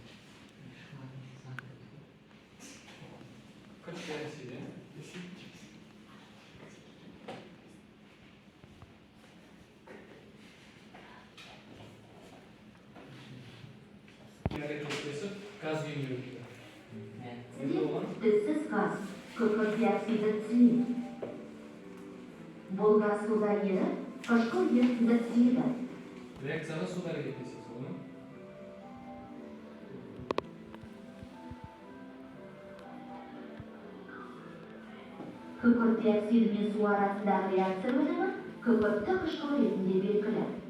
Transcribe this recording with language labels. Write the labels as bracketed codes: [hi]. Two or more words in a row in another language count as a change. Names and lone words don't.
[kk] Күрт дәрежесі. Газ күйінде. [en] This is gaz, [kk] күкірт диоксиді түзіледі. Бұл газ суда еріп, қышқыл ертінді түзіледі. Реакцияға суда әрекеттеседі, солай ма? Күкірт диоксиді мен су арасындағы реакция өнімі күкіртті қышқыл ретінде белгілі.